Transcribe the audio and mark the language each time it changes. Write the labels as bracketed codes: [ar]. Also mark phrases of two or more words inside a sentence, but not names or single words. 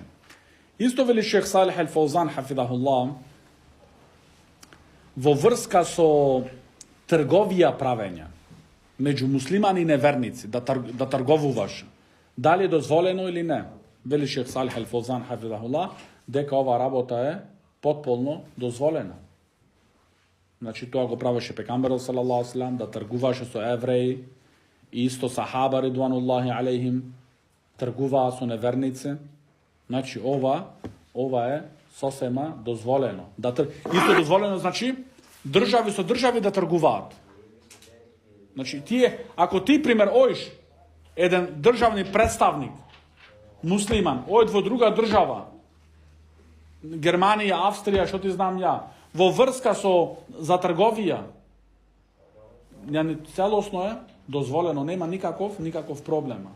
[mk] Исто вели шех Салих Ал-Фаузан, хафидахуллах, во врска со трговија правења меѓу муслимани и неверници, да трговуваш, дали е дозволено или не. Вели шех Салих Ал-Фаузан, хафидахуллах, дека ова работа е потполно дозволена. Значи, тоа го правеше пекамберот [ar] صلى الله عليه وسلم, [mk] да тргуваше со евреи, и исто сахаба [ar] رضوان الله عليهم [mk] тргуваа со неверници. Значи, ова е сосема дозволено. Исто дозволено, значи, држави со држави да тргуваат. Значи, ако ти, пример, оиш еден државни представник, муслиман, ојд во друга држава, Германија, Австрија, што ти знам ја, во врска за трговија, целосно е дозволено, нема никаков проблема.